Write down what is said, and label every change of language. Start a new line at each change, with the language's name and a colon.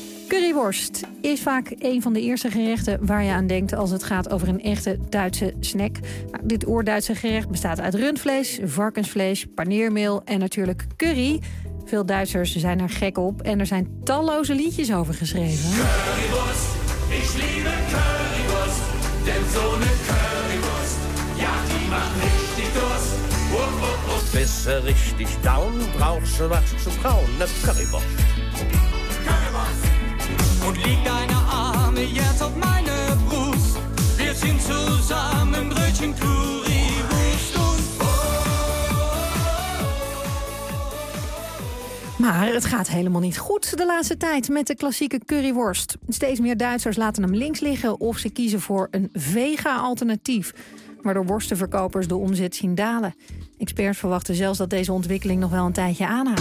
Dutch: Curryworst is vaak een van de eerste gerechten waar je aan denkt als het gaat over een echte Duitse snack. Nou, dit oer-Duitse gerecht bestaat uit rundvlees, varkensvlees, paneermeel en natuurlijk curry. Veel Duitsers zijn er gek op en er zijn talloze liedjes over geschreven.
German: Curryworst, ich liebe Curryworst, denn so eine Curryworst, ja, die macht richtig Durst. Besser richtig down, brauchst du was zu kauen, ne Currywurst. Currywurst! Und leg deine Arme jetzt auf meine Brust. Wir sind zusammen Brötchen Currywurst und oh, oh, oh, oh,
Dutch: Maar het gaat helemaal niet goed de laatste tijd met de klassieke curryworst. Steeds meer Duitsers laten hem links liggen of ze kiezen voor een vega-alternatief, waardoor worstenverkopers de omzet zien dalen. Experts verwachten zelfs dat deze ontwikkeling nog wel een tijdje aanhoudt.